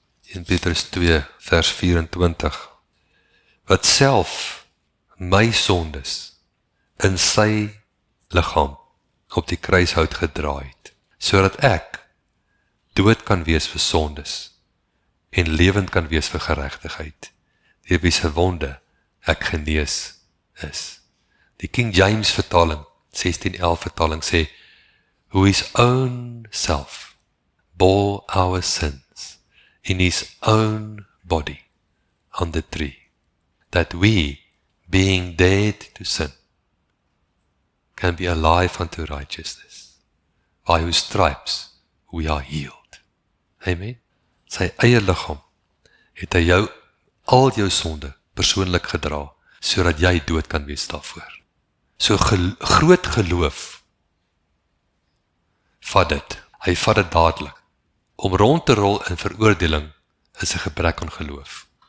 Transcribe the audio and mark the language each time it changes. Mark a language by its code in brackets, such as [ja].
[af] 1 Petrus 2, vers 24, wat self my sondes in sy liggaam op die kruishout gedra het, sodat ek dood kan wees vir sondes en lewend kan wees vir geregtigheid, deur wie se wonde ek genees is. Die King James vertaling, 1611 vertaling sê, [en] who his own self bore our sins in his own body on the tree, that we, being dead to sin, can be alive unto righteousness, by whose stripes we are healed. [af] Amen. Sy eie liggaam het hy jou, al jou sonde persoonlik gedra, sodat jy dood kan wees daarvoor. So groot geloof vat dit. Hy vat dit dadelik. Om rond te rol in veroordeling is 'n gebrek aan geloof.